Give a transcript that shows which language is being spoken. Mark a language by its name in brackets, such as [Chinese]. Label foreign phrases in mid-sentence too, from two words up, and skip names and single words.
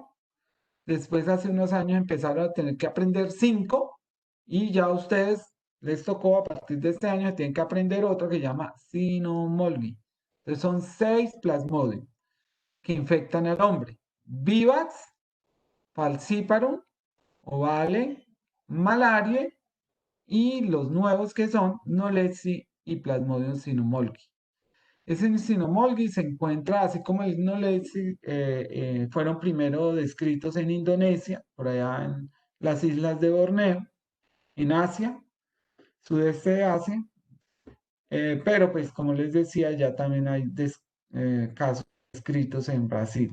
[Spanish] Después, hace unos años, empezaron a tener que aprender 5. Y ya a ustedes les tocó, a partir de este año, tienen que aprender otro que se llama Cynomolgi. Entonces, son 6 plasmodium que infectan al hombre. Vivax falciparum, ovale, malaria y los nuevos que son Noletzi y Plasmodium cynomolgi. Ese cynomolgi se encuentra, así como el Noletzi, fueron primero descritos en Indonesia, por allá en las islas de Borneo, en Asia, sudeste de Asia, pero pues como les decía, ya también hay casos descritos en Brasil.